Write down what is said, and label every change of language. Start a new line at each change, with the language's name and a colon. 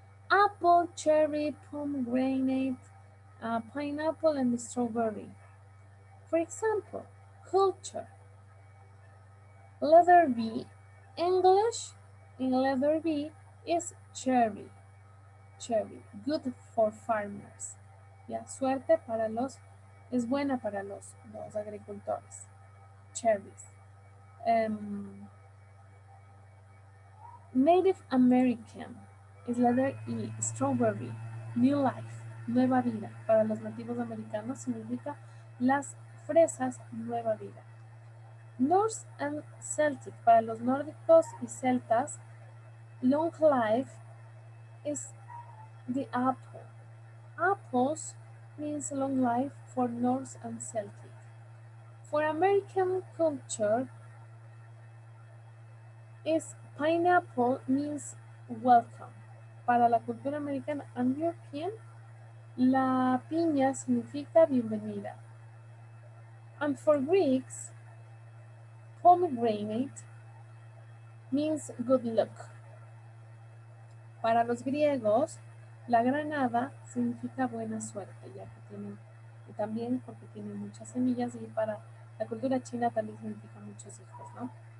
English: Apple, cherry, pomegranate, pineapple, and strawberry. For example, culture. Letter B, English in letter B is cherry. Cherry, good for farmers.
Spanish: Ya, suerte para los, es buena para los agricultores. Cherries.
English: Native American is letter E, strawberry, new life,
Spanish: nueva vida. Para los nativos americanos significa las fresas, nueva vida.
English: Norse and Celtic,
Spanish: para los nórdicos y celtas,
English: long life is the apple. Apples means long life for Norse and Celtic. For American culture, is pineapple means welcome.
Spanish: Para la cultura americana
English: and European,
Spanish: la piña significa bienvenida.
English: And for Greeks, pomegranate means good luck.
Spanish: Para los griegos, la granada significa buena suerte, ya que tienen, y también porque tienen muchas semillas, y para la cultura china también significa muchos hijos, ¿no?